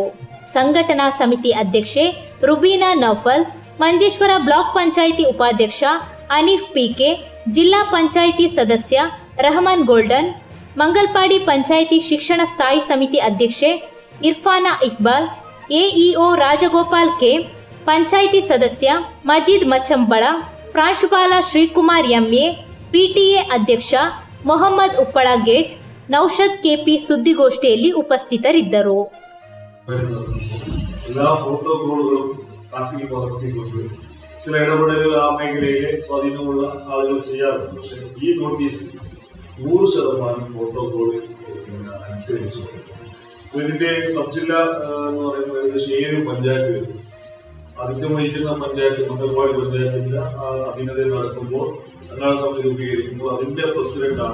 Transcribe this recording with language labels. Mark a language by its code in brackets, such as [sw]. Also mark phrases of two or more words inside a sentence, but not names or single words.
[kn] ಸಂಘಟನಾ ಸಮಿತಿ ಅಧ್ಯಕ್ಷೆ ರುಬೀನಾ ನೌಫಲ್, ಮಂಜೇಶ್ವರ ಬ್ಲಾಕ್ ಪಂಚಾಯಿತಿ ಉಪಾಧ್ಯಕ್ಷ ಅನೀಫ್ ಪಿಕೆ, ಜಿಲ್ಲಾ ಪಂಚಾಯಿತಿ ಸದಸ್ಯ ರೆಹಮಾನ್ ಗೋಲ್ಡನ್, ಮಂಗಲ್ಪಾಡಿ ಪಂಚಾಯಿತಿ ಶಿಕ್ಷಣ ಸ್ಥಾಯಿ ಸಮಿತಿ ಅಧ್ಯಕ್ಷೆ ಇರ್ಫಾನಾ ಇಕ್ಬಾಲ್, ಎಇಒ ರಾಜಗೋಪಾಲ್ ಕೆ, ಪಂಚಾಯಿತಿ ಸದಸ್ಯ ಮಜೀದ್ ಮಚ್ಚಂಬಳ, ಪ್ರಾಂಶುಪಾಲ ಶ್ರೀಕುಮಾರ್ ಎಂಎ, ಪಿಟಿಎ ಅಧ್ಯಕ್ಷ ಮೊಹಮ್ಮದ್ ಉಪ್ಪಳ ಗೇಟ್, ನೌಷದ್ ಕೆಪಿ ಸುದ್ದಿಗೋಷ್ಠಿಯಲ್ಲಿ ಉಪಸ್ಥಿತರಿದ್ದರು. [ml] ചില ഇടപെടലുകൾ ആ മേഖലയിലെ സ്വാധീനമുള്ള ആളുകൾ ചെയ്യാറുണ്ട്. പക്ഷെ ഈ നോട്ടീസ് 100% പ്രോട്ടോകോൾ അനുസരിച്ചു. ഇതിന്റെ സബ് ജില്ല എന്ന് പറയുമ്പോൾ ഏകദേശം 7 പഞ്ചായത്തുകൾ ആധിക്യം വഹിക്കുന്ന പഞ്ചായത്ത് മംഗൽപാടി പഞ്ചായത്തിന്റെ അധീനതയിൽ നടക്കുമ്പോൾ സംഘാടന സമിതി രൂപീകരിക്കുമ്പോൾ അതിന്റെ പ്രസിഡന്റാണ്.